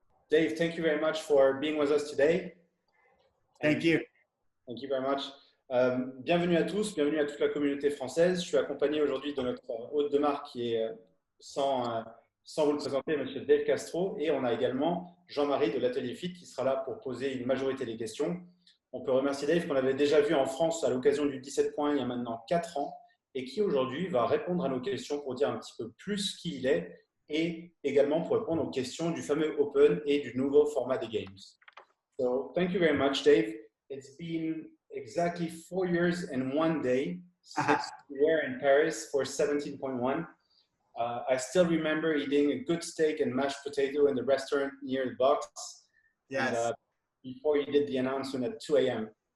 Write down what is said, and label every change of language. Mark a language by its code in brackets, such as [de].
[en] Dave, thank you very much for being with us today. Thank you. Thank you very much. [fr] Bienvenue à tous, bienvenue à toute la communauté française. Je suis accompagné aujourd'hui de notre hôte de marque qui est, sans vous le présenter, Monsieur Dave Castro. Et on a également Jean-Marie de l'Atelier Fit qui sera là pour poser une majorité des questions. On peut remercier Dave qu'on avait déjà vu en France à l'occasion du 17 points il y a maintenant 4 ans et qui aujourd'hui va répondre à nos questions pour dire un petit peu plus qui il est et également pour répondre aux questions du fameux Open et du nouveau format des Games. [en] So, thank you very much, Dave. It's been exactly 4 years and 1 day since we were in Paris for 17.1. I still remember eating a good steak and mashed potato in the restaurant near the box. Yes. And, before you did the announcement at 2 a.m.